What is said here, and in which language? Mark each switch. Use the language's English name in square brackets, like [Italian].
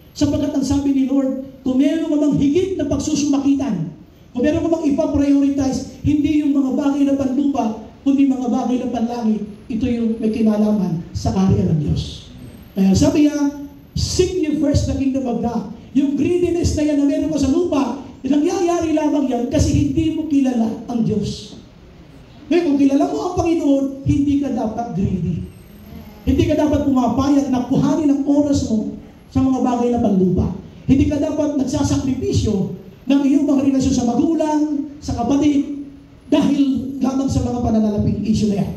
[Filipino] Sapagkat ang sabi ni Lord, kung meron ka bang higit na pagsusumakitan, kung meron ka bang ipaprioritize, hindi yung mga bagay na panlupa, kundi mga bagay na panlangit, ito yung may kinalaman sa kaharian ng Diyos. Kaya sabi niya, [English] seek you first the kingdom of God. [Filipino] Yung greediness na yan na meron ka sa lupa, nangyayari lamang yan kasi hindi mo kilala ang Diyos. Ngayon, kung kilala mo ang Panginoon, hindi ka dapat greedy. Hindi ka dapat pumapayag na kuhanin ang oras mo sa mga bagay na panlupa. Hindi ka dapat nagsasakripisyo ng iyong mga relasyon sa magulang, sa kapatid, dahil lamang sa mga pananalaping issue na yan.